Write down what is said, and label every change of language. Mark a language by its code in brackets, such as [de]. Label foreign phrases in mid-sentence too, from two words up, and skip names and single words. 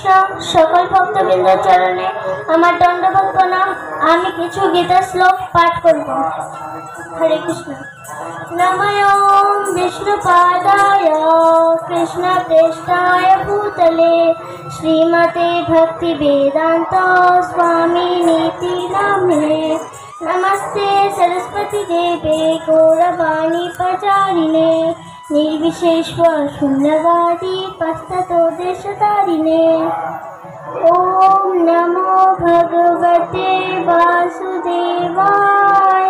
[bn] সকল ভক্তবৃন্দের চরণে আমার দণ্ডবত প্রণাম। আমি কিছু গীতা শ্লোক পাঠ করব। [sa] হরে কৃষ্ণ। নমঃ বিষ্ণুপাদায় কৃষ্ণপ্রেষ্ঠায় ভূতলে শ্রীমতে ভক্তিবেদান্ত स्वामिनीति नामिने। नमस्ते सरस्वती देवे गौरवाणी प्रचारिणे निर्विशेषव शून्यवादी पश्चातो देशतारिणे। ओम नमो भगवते वासुदेवाय।